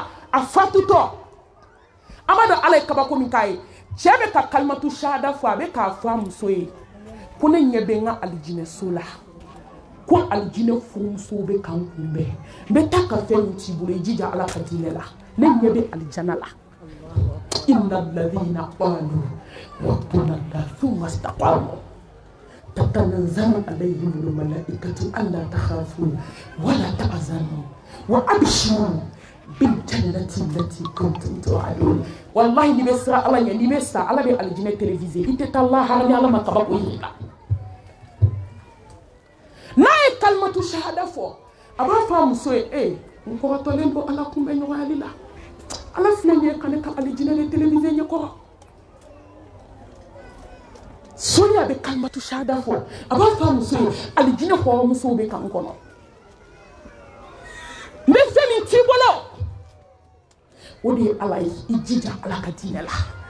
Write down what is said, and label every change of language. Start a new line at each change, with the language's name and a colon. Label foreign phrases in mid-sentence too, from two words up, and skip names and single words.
Bambara: a fatutɔ an b'a dɔn ala ye kabako min k'a ye cɛ bɛ ka
Arabic: كلمة الشهادة
Bambara: fɔ a bɛ k'a fɔ a muso ye ko ne ɲɛ bɛ n ka alijinɛso la ko alijinɛ furumusow bɛ k'an kunbɛn n bɛ taa ka fɛn min t'i bolo i jija ala ka diinɛ la ne ɲɛ bɛ alijana la
Arabic: إن الذين قالوا ربنا الله ثم استقاموا تتنزل عليهم الملائكة ألا تخافوا ولا تحزنوا وأبشروا بالجنة التي كنتم توعدون
Bambara: wallahi ni bɛ siran ala ɲɛ ni bɛ sa ala bɛ alijinɛ télévisé i tɛ taa lahara ni ala ma kabako yi la n'a ye
Arabic: كلمة الشهادة
Bambara: fɔ a b'a fɔ a muso ye n kɔrɔtɔlen bɔ ala kunbɛ ɲɔgɔnyali la ala filɛ nin ye ka ne ka alijinɛ de télévisé ɲɛkɔrɔ sɔni a bɛ
Arabic: كلمة الشهادة
Bambara: fɔ a b'a fɔ a muso ye alijinɛ hɔrɔnmusow bɛ kan kɔnɔ n bɛ fɛn min t'i bolo o de ye Ala ye i jija Ala ka diinɛ la